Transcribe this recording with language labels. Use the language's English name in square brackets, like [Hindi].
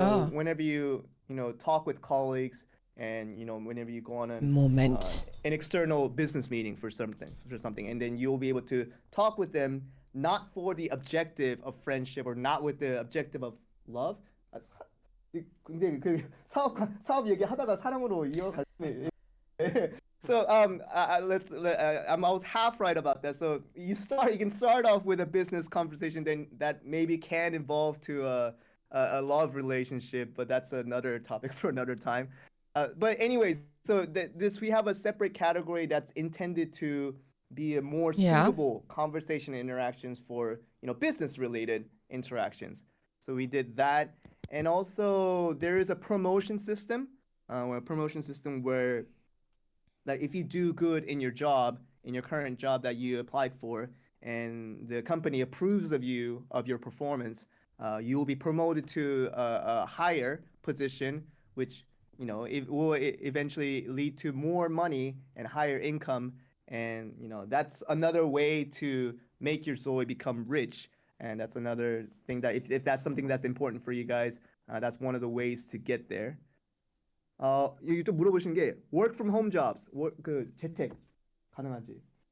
[English] Whenever you talk with colleagues, and whenever you go on an external business meeting for something, and then you'll be able to talk with them not for the objective of friendship or not with the objective of love. [Korean] 근데 그 사업 얘기하다가 사랑으로 이어가시네. [English] So I was half right about that. So you can start off with a business conversation, then that maybe can evolve to a love relationship, but that's another topic for another time. But anyways, so we have a separate category that's intended to be a more suitable conversation interactions for business related interactions. So we did that, and also there is a promotion system, where that if you do good in your job, in your current job that you applied for, and the company approves of your performance, you will be promoted to a higher position, which it will eventually lead to more money and higher income, and that's another way to make your ZOI become rich. And that's another thing that if that's something that's important for you guys, that's one of the ways to get there. [Korean] 여기 또 물어보신 게 [English] work from home jobs, [Korean] 그 재택 가능한지.